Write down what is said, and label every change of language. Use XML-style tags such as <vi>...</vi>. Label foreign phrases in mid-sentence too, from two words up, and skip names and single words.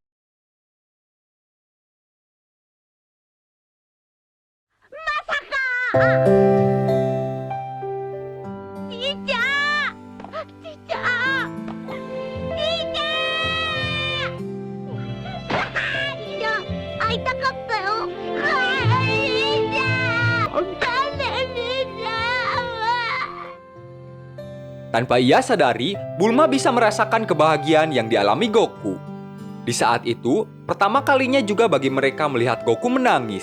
<id>Tidak! Tidak! Tidak! Tidak!</id> <ja>会いたかったよ。</ja> <id>Tanpa ia sadari, Bulma bisa merasakan kebahagiaan yang dialami Goku. Di saat itu, pertama kalinya juga bagi mereka melihat Goku menangis.</id>